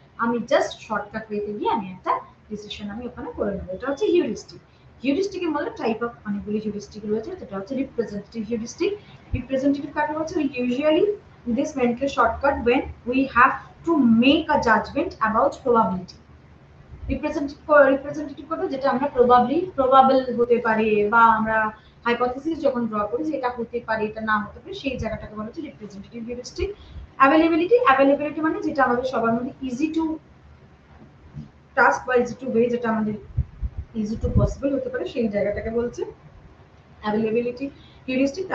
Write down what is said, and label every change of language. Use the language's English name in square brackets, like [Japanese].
[Bangla] আমি just shortcut ওয়েতে গিয়ে আমি একটা ডিসিশন আমি ওখানে করে নেবো। এটা হচ্ছে হিউরিস্টিক। হিউরিস্টিকের মধ্যে টাইপ অফ অনেকগুলি হিউরিস্টিক রয়েছে, যেটা হচ্ছে রিপ্রেজেন্টেটিভ হিউরিস্টিক। [English] representative [Bangla] কাকে বলছে, [English] Usually this mental shortcut when we have to make a judgment about probability। [Bangla] Representative করতে যেটা আমরা প্রবাবল হতে পারে বা আমরা হাইপোথিসিস যখন ড্র করি যে এটা হতে পারে এটা না হতে পারে সেই জায়গাটাকে বলা হচ্ছে রিপ্রেজেন্টেটিভ হিউরিস্টিক। অ্যাভেলেবিলিটি মানে যেটা আমাদের সবার মধ্যে ইজি টু টাস্ক বা ইজি টু ওয়ে, যেটা আমাদের ইজি টু পসিবল হতে পারে সেই জায়গাটাকে বলছে অ্যাভেলেবিলিটি হিউরিস্টিক।